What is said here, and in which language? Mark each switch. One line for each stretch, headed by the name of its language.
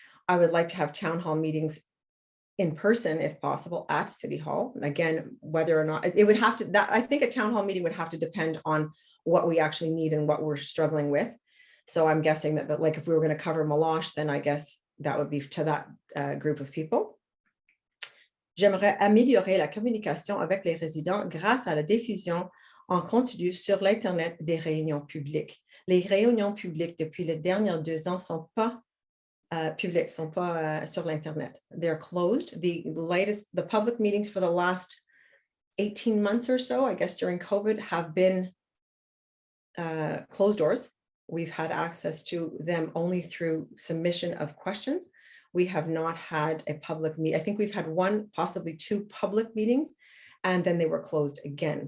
English: I would like to have town hall meetings in person, if possible, at City Hall. And again, whether or not it would have to, I think a town hall meeting would have to depend on what we actually need and what we're struggling with. So I'm guessing that like if we were going to cover Meloche, then I guess that would be to that group of people.
French: J'aimerais améliorer la communication avec les résidents grâce à la diffusion en continu sur l'Internet des réunions publiques. Les réunions publiques depuis les dernières 2 ans sont pas publiques, sont pas sur l'Internet.
English: They're closed. The public meetings for the last 18 months or so, I guess during COVID, have been closed doors. We've had access to them only through submission of questions. We have not had a public meeting. I think we've had 1, possibly 2 public meetings, and then they were closed again.